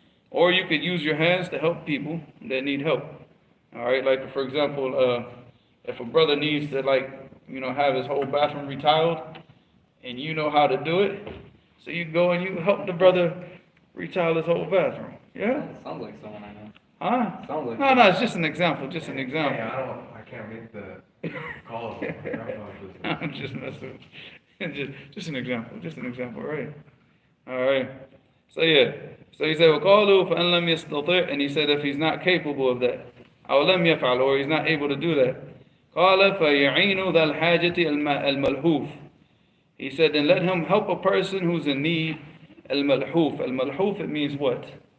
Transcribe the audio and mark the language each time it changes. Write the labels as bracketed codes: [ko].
[en] Or you could use your hands to help people that need help. Alright, like for example, if a brother needs to have his whole bathroom retiled, and you know how to do it, so you go and you help the brother retile his whole bathroom. Yeah? Sounds like someone I know. Huh? Sounds like No, it's just an example, just an example. Yeah, I can't make the calls. I'm just messing with just an example, right? Alright. So yeah. So he said, [ar] وَقَالُوا فَأَنْ لَمْ يَسْتَطِعْ. [en] And he said if he's not capable of that, [ar] أَوْ لَمْ يَفْعَلْ, [en] or he's not able to do that, [ar] قَالَ فَيَعِينُ ذَا الْحَاجَةِ الْمَلْهُوفِ. [en] He said, then let him help a person who's in need. Al-malhuf. Al-malhuf, it means what?